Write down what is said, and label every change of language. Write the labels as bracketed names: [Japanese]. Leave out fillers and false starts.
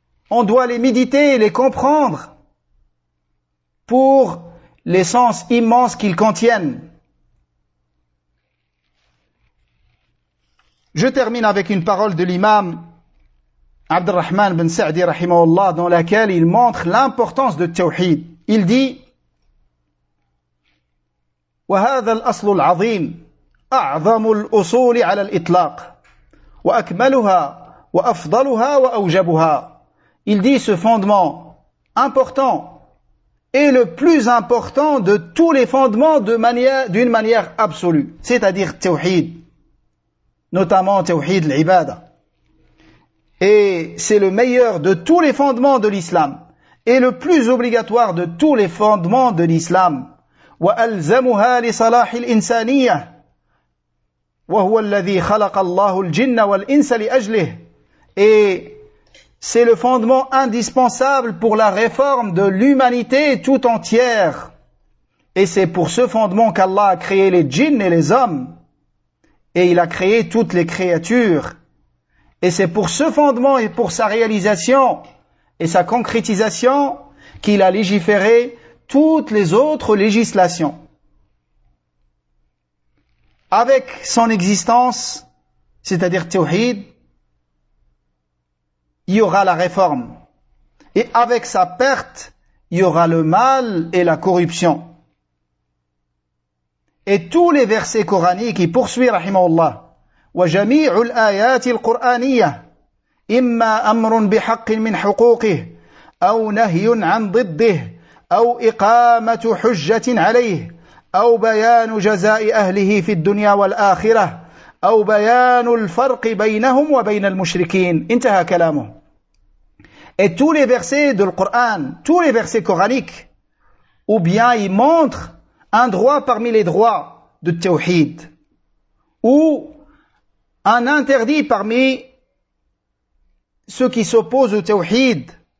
[French] On doit les méditer et les comprendre pour l'essence immense qu'ils contiennent. Je termine avec une parole de l'imam Abdurrahman ibn Sa'di rahimahullah, dans laquelle il montre l'importance de Tawhid. Il dit: [Arabic] وهذا الأصل العظيم أعظم الأصول على الإطلاق وأكملها وأفضلها وأوجبها. [French] Il dit: ce fondement important est le plus important de tous les fondements d'une manière absolue, c'est-à-dire Tawhid, notamment Tawhid l'Ibada. Et c'est le meilleur de tous les fondements de l'islam et le plus obligatoire de tous les fondements de l'islam. [Arabic] وألزمها لصلاح الإنسانية وهو الذي خلق الله الجن والإنس لأجله. [French] Et c'est le fondement indispensable pour la réforme de l'humanité tout entière. Et c'est pour ce fondement qu'Allah a créé les djinns et les hommes. Et il a créé toutes les créatures. Et c'est pour ce fondement et pour sa réalisation et sa concrétisation qu'il a légiféré toutes les autres législations. Avec son existence, c'est-à-dire Tawhid, il y aura la réforme. Et avec sa perte, il y aura le mal et la corruption. Et tous les versets coraniques, il poursuit, rahimahullah, [Arabic] وَجَمِيعُ الْآيَاتِ الْقُرْآنِيَّةِ إِمَّا أَمْرٌ بِحَقٍ مِّنْ حُقُوقِهِ أَوْ نَهْيٌ عَنْ ضِدِّهِ أَوْ إِقَامَةُ حُجَّةٍ عَلَيْهِ أَوْ بَيَانُ جَزَاءِ أَهْلِهِ فِي الدُّنْيَا وَالْآخِرَةِ أَوْ بَيَانُ الْفَرْقِ بَيْنَهُمْ وَبَيْنَ الْمُشْرِكِينَ. انتهى كلامه. [French] Et tous les versets du Coran, tous les versets coraniques, ou bien ils montrent un droit parmi les droits de Tawhid, ou un interdit parmi ceux qui s'opposent au Tawhid,